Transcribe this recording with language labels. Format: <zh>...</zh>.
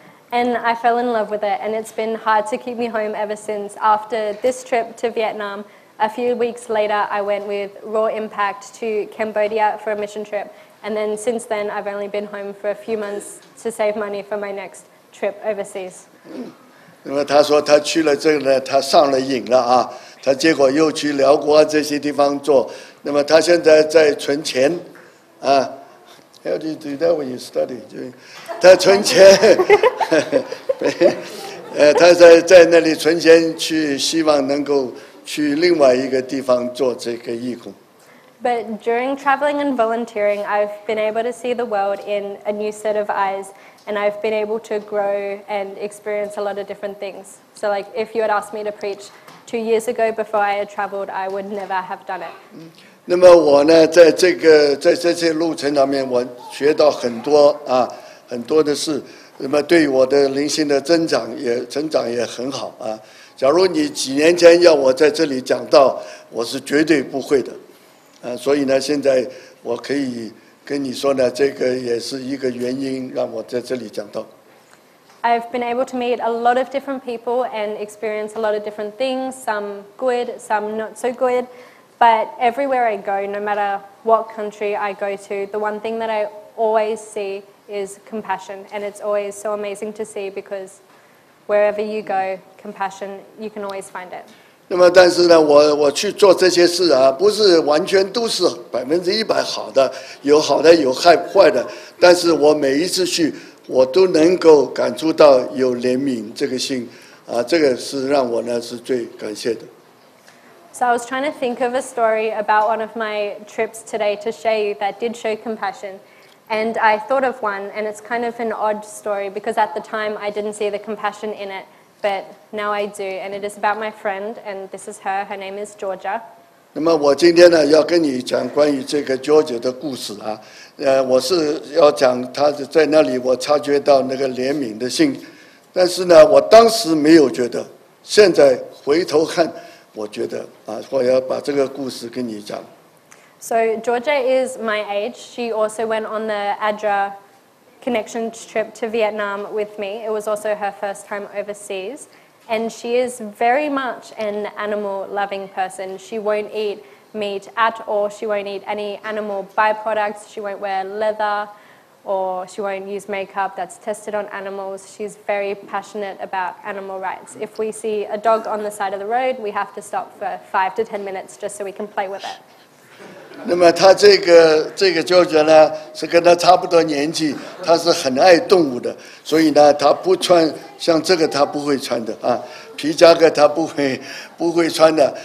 <en>And I fell in love with it, and it's been hard to keep me home ever since. After this trip to Vietnam, a few weeks later, I went with Raw Impact to Cambodia for a mission trip. And then since then, I've only been home for a few months to save money for my next trip overseas.</en> <zh>那么他说他去了这个呢，他上了瘾了他结果又去辽国这些地方做。那么他现在在存钱</zh> <en>How do you do that when you study?</en> <zh>他存钱，他在那里存钱去，希望能够去另外一个地方做这个义工。</zh> <en>But during traveling and volunteering, I've been able to see the world in a new set of eyes, and I've been able to grow and experience a lot of different things. So like if you had asked me to preach 2 years ago before I had traveled, I would never have done it.</en> <zh>那么我呢，在这些路程上面，我学到很多很多的事。那么对我的灵性的成长也很好假如你几年前要我在这里讲道，我是绝对不会的所以呢，现在我可以跟你说呢，这个也是一个原因让我在这里讲道。</zh> <en>I've been able to meet a lot of different people and experience a lot of different things, some good, some not so good. But everywhere I go, no matter what country I go to, the one thing that I always see is compassion. And it's always so amazing to see because wherever you go, compassion, you can always find it.</en> <zh>那么，但是呢，我去做这些事啊，不是完全都是100%好的，有好的有坏的，但是我每一次去，我都能够感触到有怜悯这个心，啊，这个是让我呢是最感谢的。</zh> <en>So I was trying to think of a story about one of my trips today to share you that did show compassion. And I thought of one, and it's kind of an odd story because at the time I didn't see the compassion in it, but now I do. And it is about my friend, and this is her. Her name is Georgia.</en> <zh>那么我今天呢要跟你讲关于这个 Georgia 的故事啊，我是要讲他在那里我察觉到那个怜悯的心，但是呢我当时没有觉得，现在回头看，我觉得啊，我要把这个故事跟你讲。</zh> <en>So Georgia is my age. She also went on the ADRA connections trip to Vietnam with me. It was also her first time overseas. And she is very much an animal-loving person. She won't eat meat at all. She won't eat any animal byproducts. She won't wear leather, or she won't use makeup that's tested on animals. She's very passionate about animal rights. If we see a dog on the side of the road, we have to stop for 5 to 10 minutes just so we can play with it.</en> <zh>那么他这个舅舅呢，是跟他差不多年纪，他是很爱动物的，所以呢，他不穿像这个他不会穿的啊，皮夹克他不会穿的。</zh>